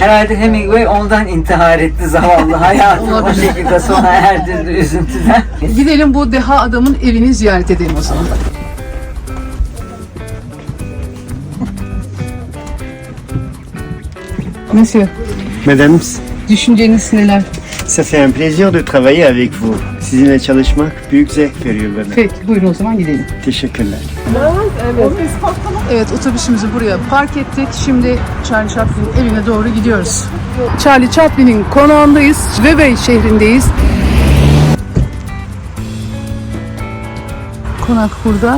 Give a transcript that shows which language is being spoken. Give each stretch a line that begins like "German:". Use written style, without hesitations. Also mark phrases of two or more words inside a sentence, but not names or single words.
Turkish: Herhalde Hemingway ondan intihar etti zavallı. Hayatını o Olabilir. şekilde sona erdirdi üzüntüden. Gidelim bu deha adamın evini ziyaret edelim o zaman. Monsieur, Madame, düşünceniz neler?
French: ça fait un plaisir de travailler avec vous.
Turkish: Sizinle çalışmak büyük zevk veriyor bana. Peki, buyurun o zaman gidelim. Teşekkürler. Evet, otobüsümüzü buraya park ettik. Şimdi Charlie Chaplin'in evine doğru gidiyoruz. Charlie Chaplin'in konağındayız. Vevey şehrindeyiz. Konak burada.